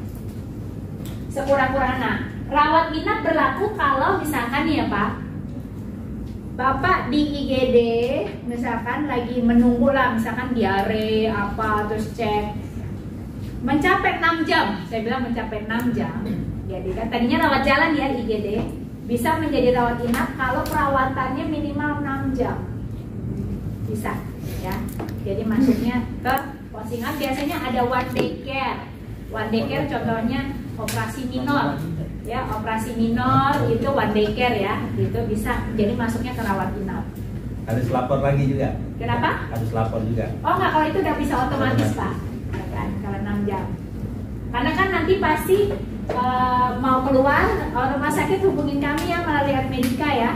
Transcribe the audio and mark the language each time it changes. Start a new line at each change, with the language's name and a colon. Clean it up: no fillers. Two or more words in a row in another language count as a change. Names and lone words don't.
Indonesian: Sekurang-kurangnya rawat inap berlaku kalau misalkan nih ya Pak, Bapak di IGD misalkan lagi menunggu lah, misalkan diare apa terus cek mencapai 6 jam. Saya bilang mencapai 6 jam. Jadi kan tadinya rawat jalan ya IGD, bisa menjadi rawat inap kalau perawatannya minimal 6 jam. Bisa ya, jadi masuknya ke postingan. Biasanya ada
English: one day care. One day care
Indonesian: contohnya operasi minor ya, operasi minor itu
English: one day care
Indonesian: ya, itu bisa jadi masuknya ke rawat inap. Harus lapor lagi juga. Kenapa? Harus lapor juga. Oh enggak, kalau itu udah bisa otomatis Pak ya kan, kalau 6 jam karena kan nanti pasti mau keluar rumah sakit hubungin kami ya melalui Admedika ya.